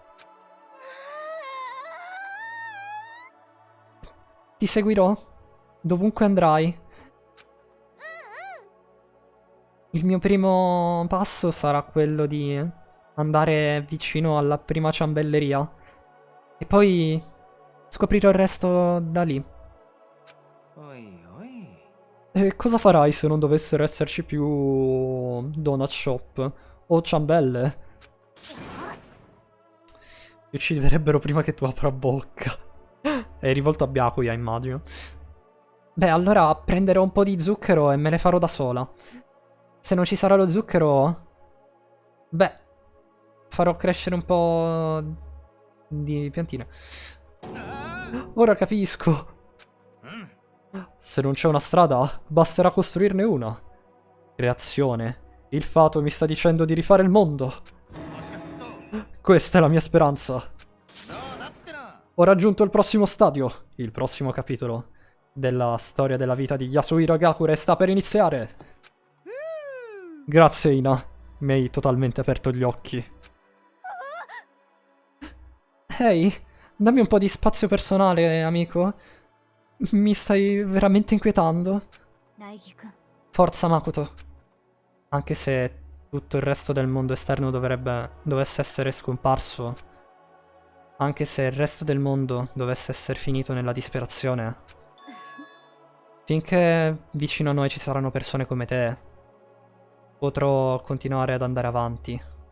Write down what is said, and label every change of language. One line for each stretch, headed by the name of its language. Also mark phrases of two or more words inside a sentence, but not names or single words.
Italian: Ti seguirò, dovunque andrai. Il mio primo passo sarà quello di andare vicino alla prima ciambelleria. E poi scoprirò il resto da lì.
Japanese: おいおい
Italian: E cosa farai se non dovessero esserci più
English: donut shop
Italian: o ciambelle? Ti ucciderebbero prima che tu apra bocca. È rivolto a Byakuya, immagino. Beh, allora prenderò un po' di zucchero e me ne farò da sola. Se non ci sarà lo zucchero... Beh, farò crescere un po' di piantine. Ora capisco. Se non c'è una strada, basterà costruirne una. Creazione. Il fato mi sta dicendo di rifare il mondo.
Japanese: もしかすると
Italian: Questa è la mia speranza.
Japanese: そうなってな
Italian: Ho raggiunto il prossimo stadio. Il prossimo capitolo della storia della vita di Yasuhiro Gakure sta per iniziare. Grazie, Ina. Mi hai totalmente aperto gli occhi. Ehi, dammi un po' di spazio personale, amico. Mi stai veramente inquietando.
Japanese: 苗木くん
Italian: Forza, Makoto. Anche se tutto il resto del mondo esterno dovesse essere scomparso, anche se il resto del mondo dovesse essere finito nella disperazione, finché vicino a noi ci saranno persone come te, potrò continuare ad andare avanti.